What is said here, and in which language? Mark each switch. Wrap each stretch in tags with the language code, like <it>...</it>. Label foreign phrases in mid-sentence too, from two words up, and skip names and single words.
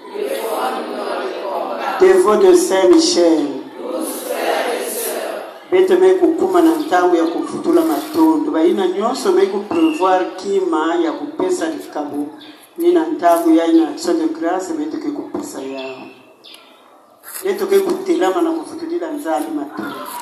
<fr>dévot de Saint-Michel,</fr> <mkw>beteme kukuma na ntango ya kufutula matondo baina nyonso meku prevoir kima ya kupesa lifikabu ni na ntango ya ina</mkw> <fr>action de grâce</fr> <mkw>beteke kupesa yao beteke kutilama na kufutulila nzali matondo</mkw>